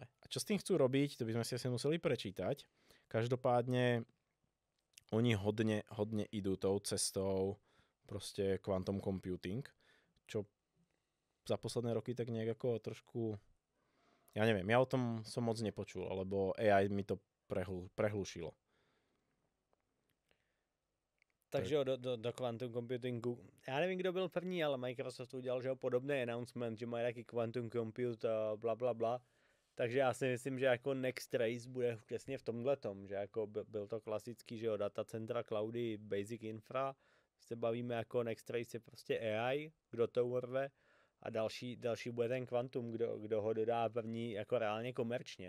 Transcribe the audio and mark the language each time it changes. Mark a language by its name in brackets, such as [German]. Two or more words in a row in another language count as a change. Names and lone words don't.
[Slovak] A čo s tým chcú robiť, to by sme si asi museli prečítať. Každopádne oni hodne idú tou cestou proste [English] quantum computing, [Slovak] čo za posledné roky tak nejak ako trošku ja neviem, ja o tom som moc nepočul, lebo AI mi to prehlušilo. [Czech] Takže jo, do [English] quantum computingu. [Czech] Já nevím, kdo byl první, ale Microsoft udělal, že podobný announcement, že mají taky [English] quantum compute, [Czech] bla, bla, bla. Takže já si myslím, že jako [English] next race [Czech] bude přesně v tomhletom, že jako byl to klasický, že jo, datacentra, cloudy, [English] basic infra, [Czech] se bavíme jako [English] next race [Czech] je prostě AI, kdo to urve, a další bude ten kvantum, kdo ho dodá první jako reálně komerčně.